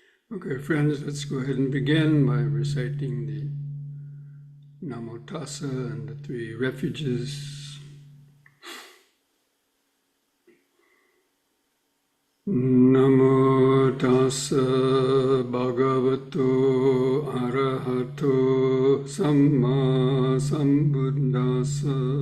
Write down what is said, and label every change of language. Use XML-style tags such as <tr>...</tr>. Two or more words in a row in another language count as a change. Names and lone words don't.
<en>Okay, friends, let's go ahead and begin by reciting the Namo Tassa and the three refuges.</en> <pi>Namo Tassa Bhagavato Arahato Samma Sambuddhassa.</pi>